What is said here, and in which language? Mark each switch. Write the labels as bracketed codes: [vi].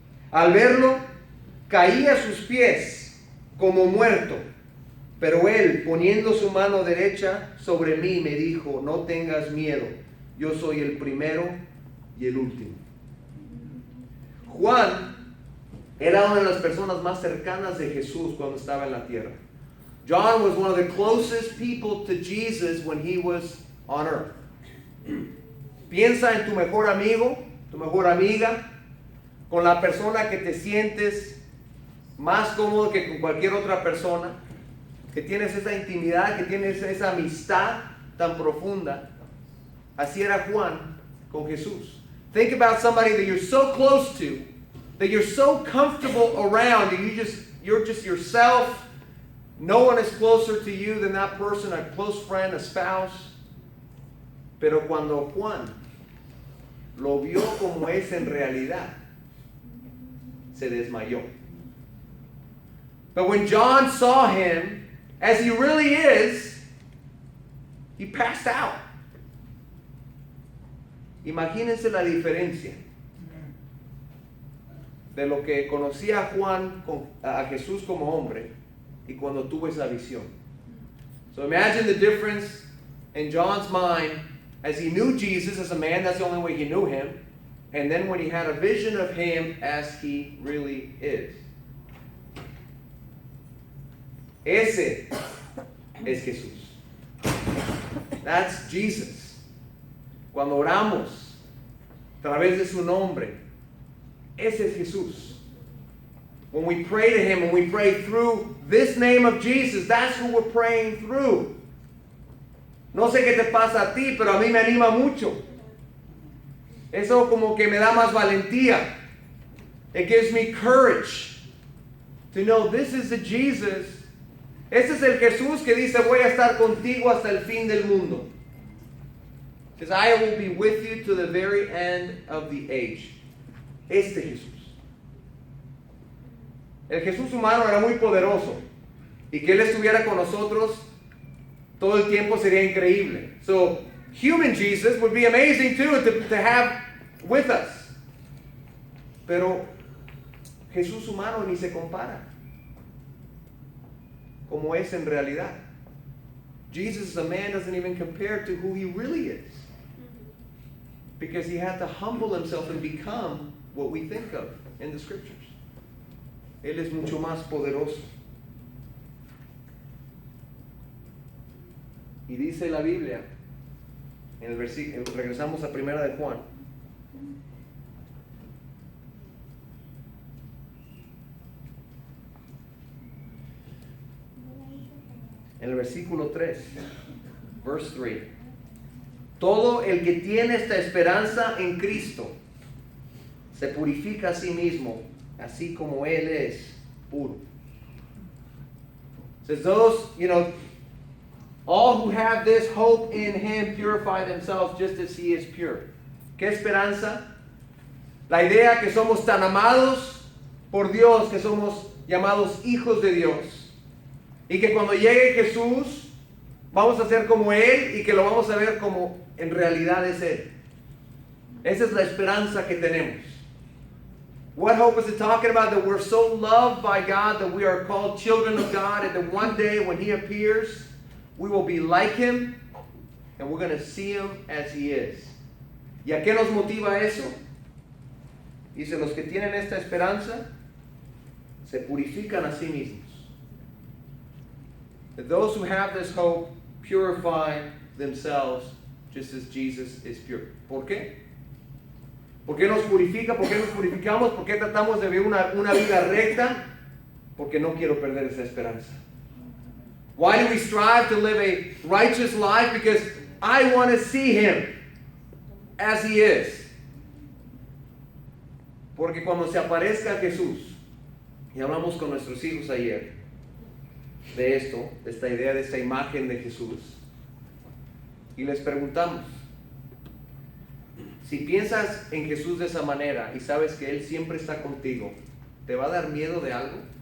[es] Al verlo, caí a sus pies como muerto, pero él, poniendo su mano derecha sobre mí, me dijo: no tengas miedo, yo soy el primero y el último. Juan era una de las personas más cercanas de Jesús cuando estaba en la tierra. [en] John was one of the closest people to Jesus when he was on earth. [es] Piensa en tu mejor amigo, tu mejor amiga, con la persona que te sientes más cómodo que con cualquier otra persona, que tienes esa intimidad, que tienes esa amistad tan profunda. Así era Juan con Jesús. [en] Think about somebody that you're so close to, that you're so comfortable around, and you're just yourself. No one is closer to you than that person, a close friend, a spouse. [es] Pero cuando Juan lo vio como es en realidad, se desmayó. [en] But when John saw him as he really is, he passed out. [es] Imagínense la diferencia de lo que conocía Juan a Jesús como hombre y cuando tuvo esa visión. [en] So imagine the difference in John's mind as he knew Jesus as a man. That's the only way he knew him. And then when he had a vision of him as he really is. [es] Ese es Jesús. [en] That's Jesus. [es] Cuando oramos a través de su nombre, ese es Jesús. [en] When we pray to him, when we pray through this name of Jesus, that's who we're praying through. [es] No sé qué te pasa a ti, pero a mí me anima mucho. Eso como que me da más valentía. [en] It gives me courage to know this is the Jesus. [es] Ese es el Jesús que dice: voy a estar contigo hasta el fin del mundo. [en] Because I will be with you to the very end of the age. [es] Este Jesús. El Jesús humano era muy poderoso, y que Él estuviera con nosotros todo el tiempo sería increíble. [en] So, human Jesus would be amazing too to have with us. [es] Pero Jesús humano ni se compara como es en realidad. [en] Jesus as a man doesn't even compare to who he really is, because he had to humble himself and become what we think of in the scriptures. [es] Él es mucho más poderoso. Y dice la Biblia, en el versículo, regresamos a primera de Juan. En el versículo 3, [en] verse 3. [es] Todo el que tiene esta esperanza en Cristo se purifica a sí mismo, así como Él es puro. [en] It says those, all who have this hope in Him purify themselves just as He is pure. [es] ¿Qué esperanza? La idea que somos tan amados por Dios, que somos llamados hijos de Dios, y que cuando llegue Jesús vamos a ser como Él y que lo vamos a ver como en realidad es Él. Esa es la esperanza que tenemos. [en] What hope is it talking about? That we're so loved by God that we are called children of God, and that one day when He appears, we will be like Him, and we're going to see Him as He is. [es] ¿Y a qué nos motiva eso? Dice, los que tienen esta esperanza se purifican a sí mismos. [en] That those who have this hope purify themselves just as Jesus is pure. [es] ¿Por qué? ¿Por qué nos purifica? ¿Por qué nos purificamos? ¿Por qué tratamos de vivir una vida recta? Porque no quiero perder esa esperanza. [en] Why do we strive to live a righteous life? Because I want to see Him as He is. [es] Porque cuando se aparezca Jesús, y hablamos con nuestros hijos ayer de esto, de esta idea, de esta imagen de Jesús, y les preguntamos, si piensas en Jesús de esa manera y sabes que Él siempre está contigo, ¿te va a dar miedo de algo?